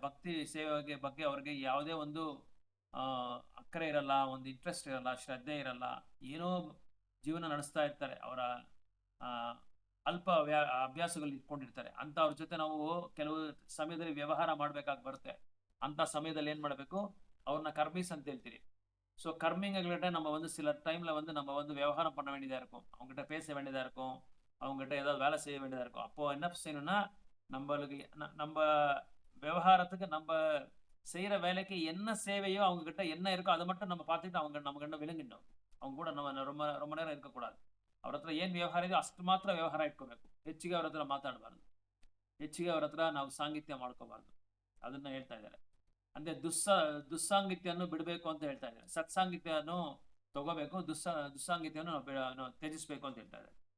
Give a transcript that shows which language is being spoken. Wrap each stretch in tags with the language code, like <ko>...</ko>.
<kn>ಭಕ್ತಿ ಸೇವೆಗೆ ಬಗ್ಗೆ ಅವ್ರಿಗೆ ಯಾವುದೇ ಒಂದು ಅಕ್ಕರೆ ಇರಲ್ಲ, ಒಂದು ಇಂಟ್ರೆಸ್ಟ್ ಇರಲ್ಲ, ಶ್ರದ್ಧೆ ಇರಲ್ಲ, ಏನೋ ಜೀವನ ನಡೆಸ್ತಾ ಇರ್ತಾರೆ. ಅವರ ಅಲ್ಪ ಅಭ್ಯಾಸಗಳು ಇಟ್ಕೊಂಡಿರ್ತಾರೆ. ಅಂತ ಅವ್ರ ಜೊತೆ ನಾವು ಕೆಲವು ಸಮಯದಲ್ಲಿ ವ್ಯವಹಾರ ಮಾಡ್ಬೇಕಾಗಿ ಬರುತ್ತೆ. ಅಂತ ಸಮಯದಲ್ಲಿ ಏನ್ ಮಾಡಬೇಕು, ಅವ್ರನ್ನ கர்மீஸ் ಅಂತ ಹೇಳ್ತೀರಿ.</kn> <ta>ஸோ கர்மிங்ககிட்ட நம்ம வந்து சில டைம்ல வந்து நம்ம வந்து விவகாரம் பண்ண வேண்டியதா இருக்கும், அவங்ககிட்ட பேச வேண்டியதா இருக்கும், அவங்ககிட்ட ஏதாவது வேலை செய்ய வேண்டியதா இருக்கும். அப்போ என்ன செய்யணும்னா, நம்மளுக்கு நம்ம விவகாரத்துக்கு நம்ம செய்யற வேலைக்கு என்ன சேவையோ அவங்க கிட்ட என்ன இருக்கோ அதை மட்டும் நம்ம பார்த்துட்டு அவங்க நம்ம கிட்ட விளங்கிடணும். அவங்க ಕೂಡ நம்ம ரொம்ப ரொம்ப நேரம் இருக்கக்கூடாது.</ta> <kn>ಅವ್ರ ಹತ್ರ ಏನು ವ್ಯವಹಾರ ಇದೆಯೋ ಅಷ್ಟು ಮಾತ್ರ ವ್ಯವಹಾರ ಇಟ್ಕೋಬೇಕು. ಹೆಚ್ಚಿಗೆ ಅವ್ರ ಹತ್ರ ಮಾತಾಡಬಾರ್ದು, ಹೆಚ್ಚಿಗೆ ಅವ್ರ ಹತ್ರ ನಾವು ಸಾಂಗಿತ್ಯ ಮಾಡ್ಕೋಬಾರ್ದು. ಅದನ್ನ ಹೇಳ್ತಾ ಇದ್ದಾರೆ. ಅಂದ್ರೆ ದುಸ್ಸಾಂಗಿತ್ಯವನ್ನು ಬಿಡಬೇಕು ಅಂತ ಹೇಳ್ತಾ ಇದ್ದಾರೆ. ಸತ್ಸಾಂಗಿತ್ಯವನ್ನು ತಗೋಬೇಕು, ದುಸ್ಸಾಂಗಿತ್ಯವನ್ನು ನಾವು ತ್ಯಜಿಸ್ಬೇಕು ಅಂತ ಹೇಳ್ತಾ ಇದ್ದಾರೆ.</kn>